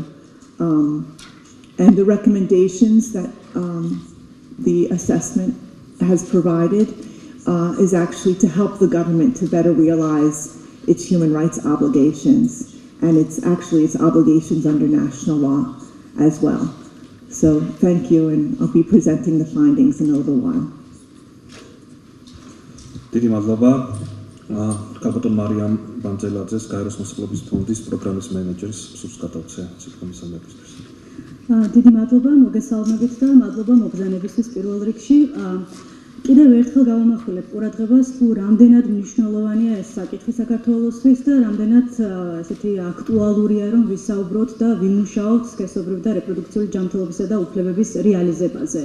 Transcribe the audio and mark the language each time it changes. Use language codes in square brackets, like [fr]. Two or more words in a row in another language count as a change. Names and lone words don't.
[en] And the recommendations that the assessment has provided is actually to help the government to better realize its human rights obligations, and its obligations under national law as well. So thank you, and I'll be presenting the findings in a little while. [ka] დიდი მადლობა კაპიტან მარიამ ბანძელაძეს, გაეროს მოსახლეობის ფონდის პროგრამის მენეჯერს, სულს გადავცე სიტყვის ამერიკისთვის. დიდი მადლობა მოგესალმებით და მადლობა მოგზანებისთვის პირველ რიგში. კიდევ ერთხელ გავამახვილებ ყურადღებას, თუ რამდენად მნიშვნელოვანია ეს საკითხი საქართველოსთვის და რამდენად ესეთი აქტუალურია, რომ ვისაუბროთ და ვიმუშაოთ სქესობრივი და რეპროდუქციული ჯანმრთელობისა და უფლებების რეალიზებაზე.